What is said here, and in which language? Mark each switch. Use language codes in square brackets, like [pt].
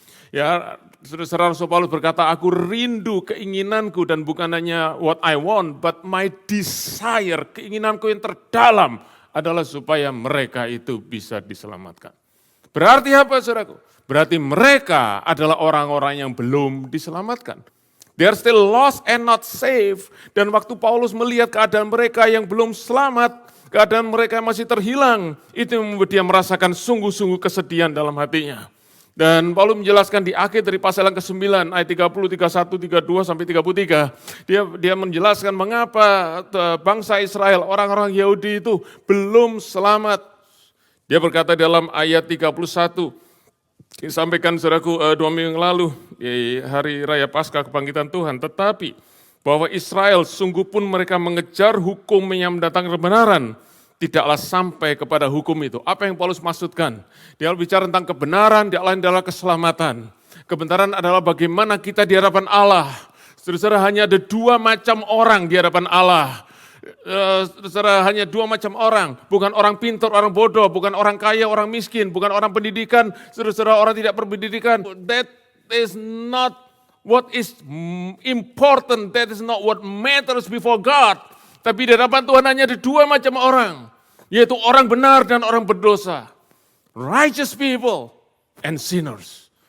[id] Ya, saudara Rasul Paulus berkata, aku rindu keinginanku dan bukan hanya [en] what I want, but my desire, [id] keinginanku yang terdalam adalah supaya mereka itu bisa diselamatkan. Berarti apa saudaraku? Berarti mereka adalah orang-orang yang belum diselamatkan. [en] They are still lost and not saved. [id] Dan waktu Paulus melihat keadaan mereka yang belum selamat, keadaan mereka masih terhilang, itu membuat dia merasakan sungguh-sungguh kesedihan dalam hatinya. Dan Paulus menjelaskan di akhir dari pasal yang ke-9, ayat 30, 31, 32, sampai 33. Dia menjelaskan mengapa bangsa Israel, orang-orang Yahudi itu belum selamat. Dia berkata dalam ayat 31, disampaikan saudaraku 2 minggu yang lalu, di hari Raya Paskah Kebangkitan Tuhan, tetapi bahwa Israel sungguh pun mereka mengejar hukum yang mendatangkan kebenaran, tidaklah sampai kepada hukum itu. Apa yang Paulus maksudkan? Dia bicara tentang kebenaran, dia lain adalah keselamatan. Kebenaran adalah bagaimana kita di hadapan Allah. Saudara, hanya ada 2 macam orang di hadapan Allah. Saudara, hanya 2 macam orang. Bukan orang pintar, orang bodoh. Bukan orang kaya, orang miskin. Bukan orang pendidikan. Saudara, orang tidak berpendidikan. [en] That is not what is important, that is not what matters before God. [id] Tapi di hadapan Tuhan hanya ada 2 macam orang. Yaitu orang benar dan orang berdosa. [en] Righteous people and sinners.